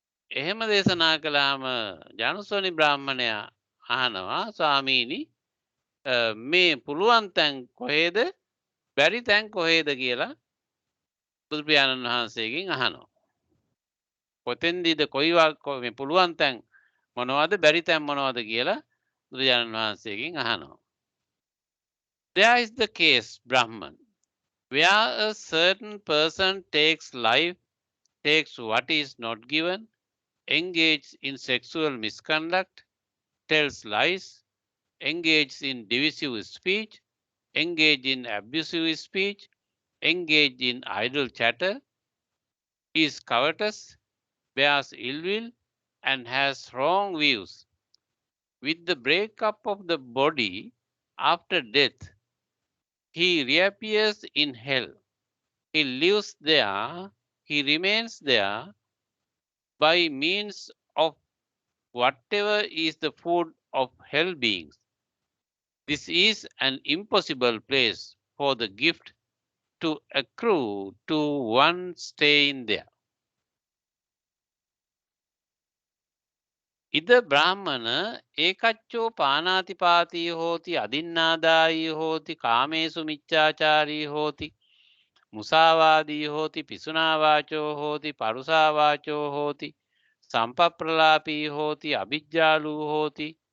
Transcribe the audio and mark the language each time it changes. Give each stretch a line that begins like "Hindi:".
Sinhala: එහෙම දේශනා කළාම ජානුස්සෝනි බ්‍රාහ්මණයා අහනවා ස්වාමීනි මේ පුළුවන් තැන් කොහෙද බැරි තැන් කොහෙද කියලා බුදු පියාණන් වහන්සේගෙන් අහනවා. කොතෙන්දීද මේ පුළුවන් තැන් මොනවද බැරි තැන් මොනවද කියලා බුදුරජාණන් වහන්සේගෙන් අහනවා.
English: There is the case Brahman where a certain person takes life, takes what is not given, engages in sexual misconduct, tells lies, engages in divisive speech, engages in abusive speech, engages in idle chatter, is covetous, bears ill will, and has wrong views. With the breakup of the body after death, he reappears in hell. He lives there, he remains there by means of whatever is the food of hell beings. This is an impossible place for the gift to accrue to one staying there.
Pali: ඉද බ්‍රාහ්මණ ඒකච්චෝ පානාතිපාතී හෝති අදින්නාදායී හෝති කාමේසු මිච්ඡාචාරී හෝති මුසාවාදී හෝති පිසුනාවාචෝ හෝති පරුසාවාචෝ හෝති සම්පප්‍රලාපී හෝති අවිජ්ජාලූ හෝති